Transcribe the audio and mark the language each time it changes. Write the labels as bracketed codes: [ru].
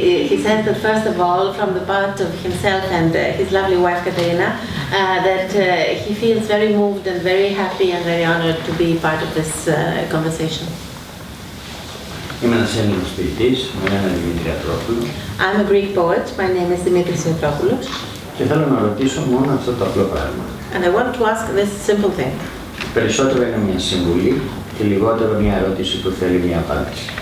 [en] He says that first of all, from the part of himself and his lovely wife Katerina, that he feels very moved and very happy and very honored to be part of this conversation. [el] Είμαι ένας Έλληνας ποιητής, με ένα Δημήτρη Ατρόπουλο. [en] I'm a Greek poet, my name is Dimitris Atropoulos. [el] Και θέλω να ρωτήσω μόνο αυτό το απλό πράγμα. [en] And I want to ask this simple thing. [el] Περισσότερο είναι μια συμβουλή και λιγότερο μια ερώτηση που θέλει μια απάντηση.